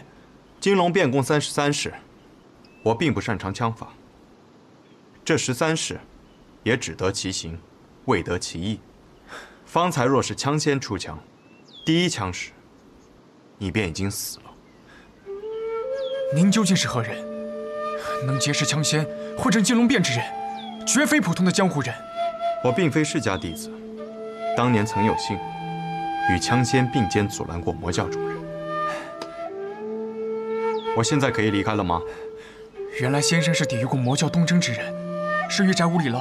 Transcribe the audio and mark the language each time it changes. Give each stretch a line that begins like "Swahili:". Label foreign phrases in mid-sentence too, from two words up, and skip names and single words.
Chinese: 金龙变共33式，我并不擅长枪法。这13式，也只得其形，未得其意。方才若是枪仙出枪，第一枪时，你便已經死了。您究竟是何人？能結識槍仙，會成金龍變之人，絕非普通的江湖人。我並非世家弟子，當年曾有幸與槍仙並肩阻攔過魔教眾人。我現在可以離開了嗎？原來先生是抵禦過魔教東征之人，是玉宅無禮了。